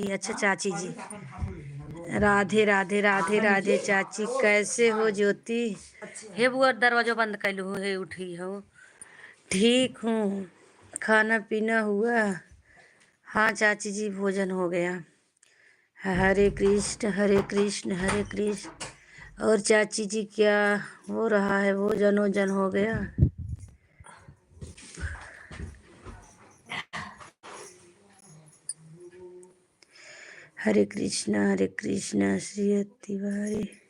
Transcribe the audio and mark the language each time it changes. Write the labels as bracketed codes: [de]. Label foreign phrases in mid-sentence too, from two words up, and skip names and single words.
[hi] अच्छा चाची जी, राधे राधे राधे राधे चाची, कैसे हो ज्योति? हे बुआ दरवाजा बंद कर लो, हे उठी हो। ठीक हूँ, खाना पीना हुआ? हाँ चाची जी, भोजन हो गया। हरे कृष्ण हरे कृष्ण हरे कृष्ण। और चाची जी क्या हो रहा है? भोजन वोजन हो गया? हरे कृष्ण श्री तिवारी।